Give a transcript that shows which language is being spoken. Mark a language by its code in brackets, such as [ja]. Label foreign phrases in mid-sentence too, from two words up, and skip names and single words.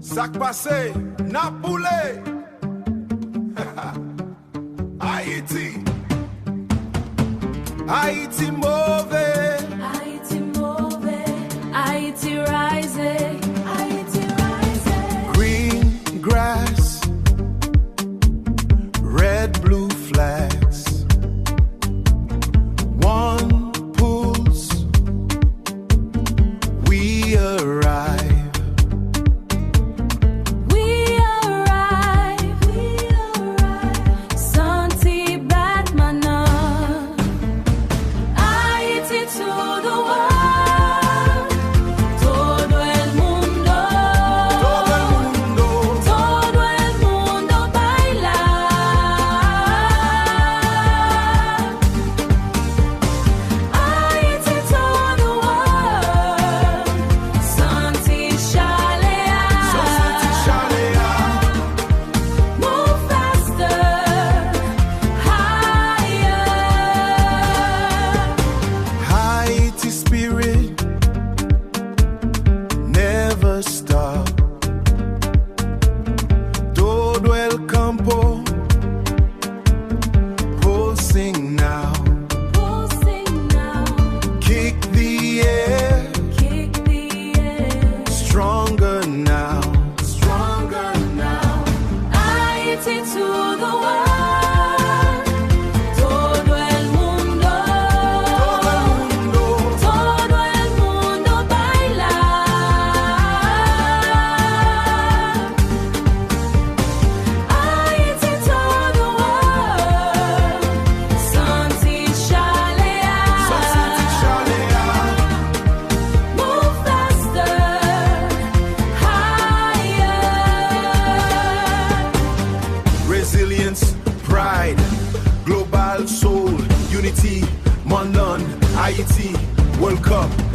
[ht] Sak pase, na boule. Ayiti. [en] Ayiti move. Ayiti move. Ayiti rise. Ayiti rise. Green grass, red, blue flags. One pulse, we arrive. [ht] Santi Batmana. [en] Ayiti to the world. [es] Todo el mundo. Todo el mundo. Todo el mundo baila. [en] Ayiti to the world. [ht] Santi chalè. Santi chalè. [en] Move faster, higher. Haiti spirit never stop. [es] Todo el campo [en] pulsing now. Pulsing now, Kick the air, kick the air. stronger now. Stronger now. Ayiti to the world. [es] Todo el mundo. Todo el mundo baila. [en] Ayiti to the world. [ht] Santi chalè. Santi chalè. [en] Move faster, higher. Resilience, pride, global soul, unity, [ht] Mond, Ayiti, [en] World Cup.